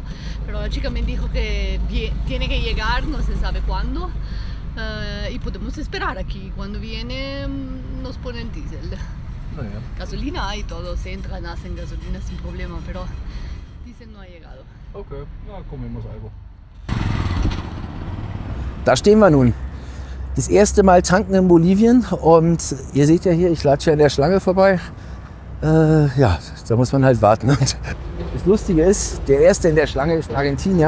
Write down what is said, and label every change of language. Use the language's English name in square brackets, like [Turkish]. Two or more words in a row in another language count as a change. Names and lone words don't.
[Spanish] Pero la chica me dijo que tiene que llegar, no se sabe cuándo. Y podemos esperar aquí. Cuando viene nos ponen diésel. Gasolina hay, todos entran, hacen gasolina sin problema, pero diésel no ha llegado. [German] Da stehen wir nun. Das erste Mal tanken in Bolivien und ihr seht ja hier, ich latsche an der Schlange vorbei. Ja, da muss man halt warten. Und das Lustige ist, der Erste in der Schlange ist ein Argentinier.